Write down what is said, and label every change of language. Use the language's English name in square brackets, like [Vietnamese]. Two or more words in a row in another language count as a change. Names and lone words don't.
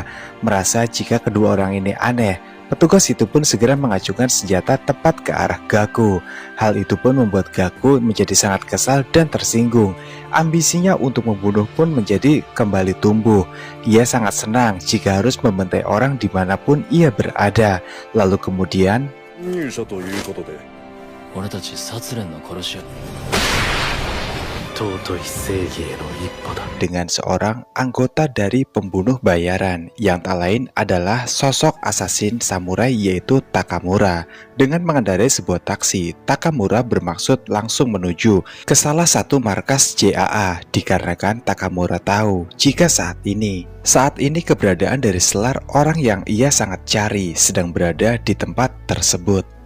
[Indonesian] Merasa jika kedua orang ini aneh, petugas itu pun segera mengacungkan senjata tepat ke arah Gaku. Hal itu pun membuat Gaku menjadi sangat kesal dan tersinggung. Ambisinya untuk membunuh pun menjadi kembali tumbuh. Ia sangat senang jika harus membantai orang dimanapun ia berada. Lalu kemudian, [Japanese] 入社ということで俺たち殺連の殺し屋尊い正義への一歩だ [Indonesian] dengan seorang anggota dari pembunuh bayaran yang tak lain adalah sosok asasin samurai yaitu Takamura. Dengan mengendarai sebuah taksi, Takamura bermaksud langsung menuju ke salah satu markas JAA dikarenakan Takamura tahu jika saat ini keberadaan dari Selar orang yang ia sangat cari sedang berada di tempat tersebut.